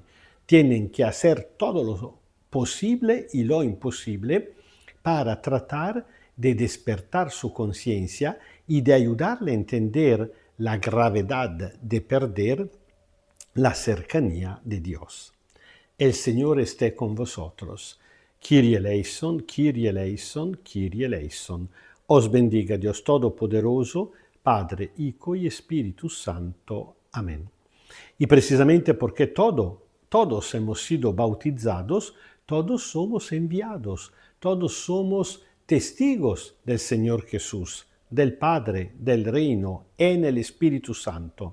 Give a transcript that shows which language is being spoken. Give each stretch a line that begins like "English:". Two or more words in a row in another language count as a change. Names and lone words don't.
Spanish: Tienen que hacer todo lo posible y lo imposible para tratar de despertar su conciencia y de ayudarle a entender la gravedad de perder la cercanía de Dios. El Señor esté con vosotros.
Greek: Κύριε ἐλέησον, Κύριε ἐλέησον, Κύριε ἐλέησον.
Spanish: Os bendiga Dios Todopoderoso, Padre, Hijo y Espíritu Santo. Amén. Y precisamente porque todos hemos sido bautizados, todos somos enviados, todos somos testigos del Señor Jesús, del Padre, del Reino, en el Espíritu Santo.